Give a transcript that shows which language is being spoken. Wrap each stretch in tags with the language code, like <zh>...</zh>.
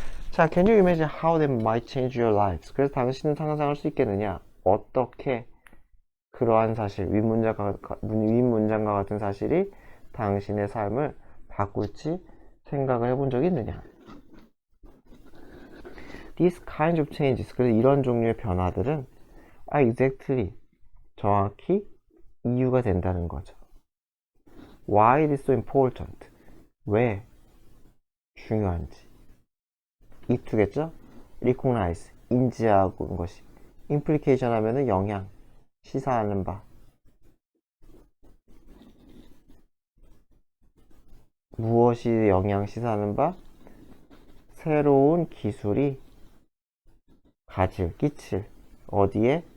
<en>자, can you imagine how that might change your lives?</en> <ko>그래서 당신은 상상할 수 있겠느냐? 어떻게 그러한 사실, 윗문장과 같은 사실이 당신의 삶을 바꿀지 생각을 해본 적이 있느냐?</ko> <en>These kinds of changes,</en> <ko>그래서 이런 종류의 변화들은</ko> <en>are exactly,</en> <ko>정확히 이유가 된다는 거죠.</ko> <en>Why it is so important,</en> <ko>왜 중요한지. 이투겠죠? recognize, 인지하고 것이. implication 하면은 영향, 시사하는 바. 무엇이 영향 시사하는 바? 새로운 기술이 끼칠. 어디에?</ko>